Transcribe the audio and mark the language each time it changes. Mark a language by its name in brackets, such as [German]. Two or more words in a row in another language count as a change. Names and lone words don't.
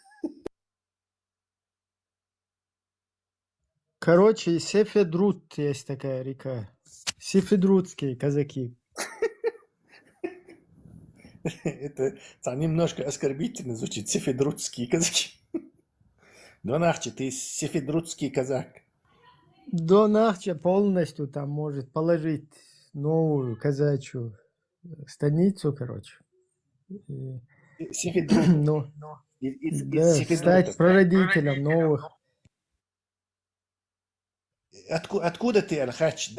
[Russian] Короче, Сефедрут есть такая река. Сефедрутские казаки. Это немножко оскорбительно звучит. Сефедрутские казаки. Донахчи, ты сефедрутский казак. Дон Ахча полностью там может положить новую казачью станицу, короче. И, Сефедрут. ну, Из да, Сефедрута. стать прародителем новых. Откуда ты, Архач?